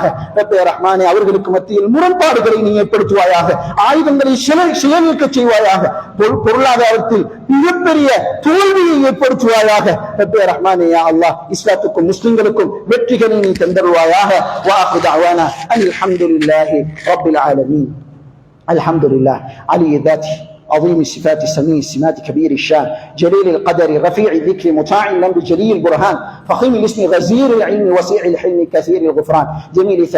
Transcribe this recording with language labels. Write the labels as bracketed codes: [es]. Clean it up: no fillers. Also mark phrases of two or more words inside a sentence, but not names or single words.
[ta] ரப்பே ரஹ்மானே, அவர்களுக்கு மத்தியில் முரண்பாடுகளை நீ ஏற்படுத்துவாயாக. ஆயுதங்களை செயல்நிற்க செய்வாயாக. பொருளாதாரத்தில் மிகப்பெரிய தோல்வியை ஏற்படுத்துவாயாக. ரப்பே ரஹ்மானே, [ar] يا الله [ta] இஸ்லாத்துக்கும் முஸ்லிம்களுக்கும் வெற்றிகளை நீ தந்தருவாயாக. [ar] வாஹிது دعوانا أن الحمد لله رب العالمين. الحمد لله علي ذاته عظيم الصفات سميع السمات كبير الشان جليل القدر رفيع الذكر مطاع الأمر جليل البرهان فخيم الاسم غزير العلم وسيع الحلم كثير الغفران جميل